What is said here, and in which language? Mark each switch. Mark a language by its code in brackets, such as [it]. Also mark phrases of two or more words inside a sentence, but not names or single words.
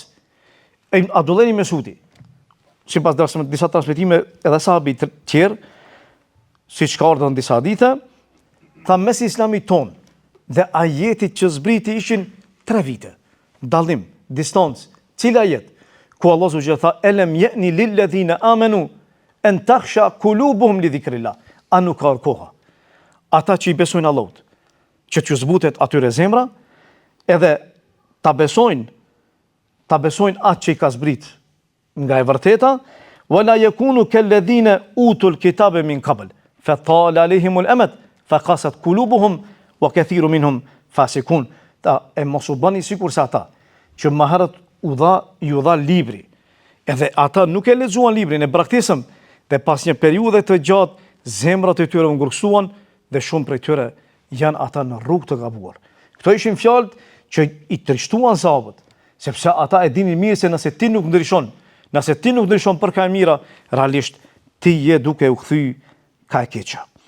[sq] Abdullahi Mesuti, sipas disa transmetime edhe sahabi të tjerë, siç ka ardhur në disa hadithe, tha mes islamit ton dhe ajetit që zbriti ishin 3 vite. Dallim, distancë, cila jet? Ku Allah subhanahu tha [ar] ألم يأن للذين آمنوا أن تخشع قلوبهم لذكر الله. [sq] A nuk ka koha? Ata që i besojnë Allahut, që t'ju zbutet atyre zemra, edhe ta besojnë atë që i ka zbrit nga e vërteta, [ar] ولا يكونوا كالذين أوتوا الكتاب من قبل فطال عليهم الأمد فقست قلوبهم وكثير منهم فاسقون. [sq] Ta e mos u bëni sikur se ata që më herët ju dha libri, edhe ata nuk e lexuan librin, e braktisëm, dhe pas një periudhe të gjatë zemrat e tyre u ngursuan dhe shumë prej tyre janë ata në rrugë të gabuar. Këto ishin fjalët që i trishtuan sahabët, sepse ata e dinin mirë se nëse ti nuk ndryshon për ka e mira, realisht ti je duke u kthy ka e keqa.